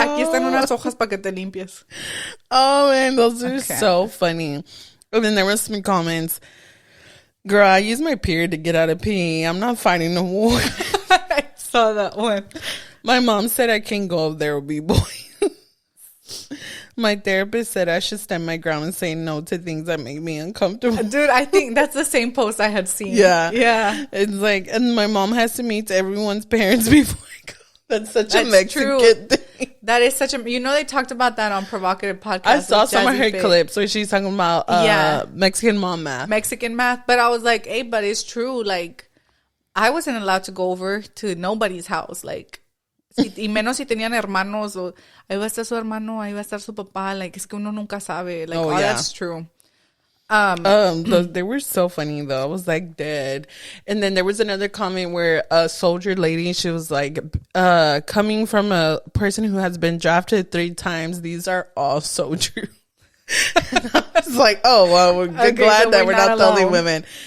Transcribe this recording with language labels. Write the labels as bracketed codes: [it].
[es] Aquí están unas hojas para que te limpies. [en] Oh, man, those are so funny. And then there was some comments. Girl, I use my period to get out of pee. I'm not fighting the war. I saw that one. My mom said I can't go if there will be boys. My therapist said I should stand my ground and say no to things that make me uncomfortable. Dude, I think that's the same post I had seen. Yeah. It's like, and my mom has to meet everyone's parents before I go. That's a Mexican thing. That is such a, they talked about that on Provocative Podcast. I saw some of her clips where she's talking about Mexican mom math. Mexican math. But I was like, hey, but it's true. Like, I wasn't allowed to go over to nobody's house. [es] Like, y menos si tenían hermanos, o ahí va a estar su hermano, ahí va a estar su papá, like, es que uno nunca sabe, like, [en] that's true. They were so funny though. I was like dead. And then there was another comment where a soldier lady, she was like, coming from a person who has been drafted 3 times, these are all so true. I was like, oh well, we're glad that we're not the only women.